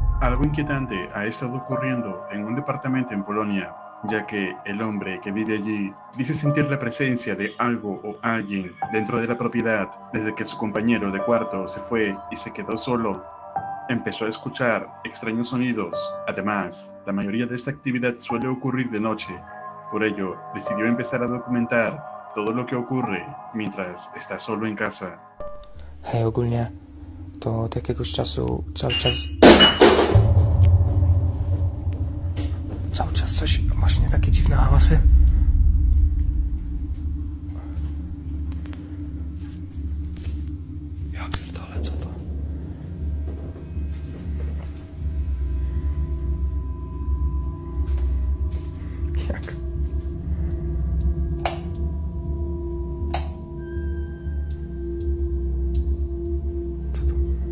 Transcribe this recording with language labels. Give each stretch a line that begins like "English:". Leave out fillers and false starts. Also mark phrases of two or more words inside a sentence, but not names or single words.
Spanish: Algo inquietante ha estado ocurriendo en un departamento en Polonia, ya que el hombre que vive allí dice sentir la presencia de algo o alguien dentro de la propiedad desde que su compañero de cuarto se fue y se quedó solo. Empezó a escuchar extraños sonidos. Además, la mayoría de esta actividad suele ocurrir de noche. Por ello, decidió empezar a documentar todo lo que ocurre mientras está solo en casa.
Polish: Hej, ogólnie to od jakiegoś czasu cały czas coś, właśnie takie dziwne hałasy. Ja pierdolę, co to? Jak? Co to?